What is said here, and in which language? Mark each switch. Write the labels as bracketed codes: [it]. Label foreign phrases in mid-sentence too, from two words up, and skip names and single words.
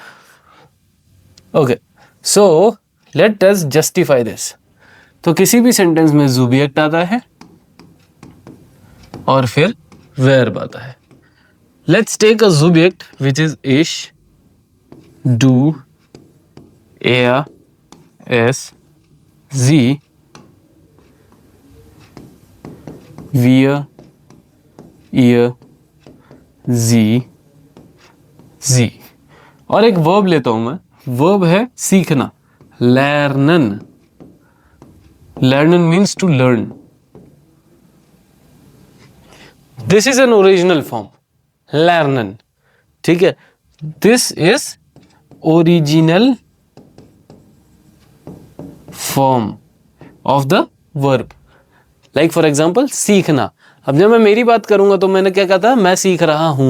[en] okay, so let us justify this. [hi] तो किसी भी सेंटेंस में जुबियक्ट आता है और फिर वर्ब आता है। [en] let's take a Subjekt which is [de] ich, du, er, es, sie, wir, ihr, sie, sie। [hi] और एक वर्ब लेता हूं मैं, वर्ब है सीखना, [de] lernen। [en] lernen means to learn। this is an original form, lernen, [hi] ठीक है? [en] this is original form of the verb. like for example [hi] सीखना। अब जब मैं मेरी बात करूंगा तो मैंने क्या कहा था, मैं सीख रहा हूं।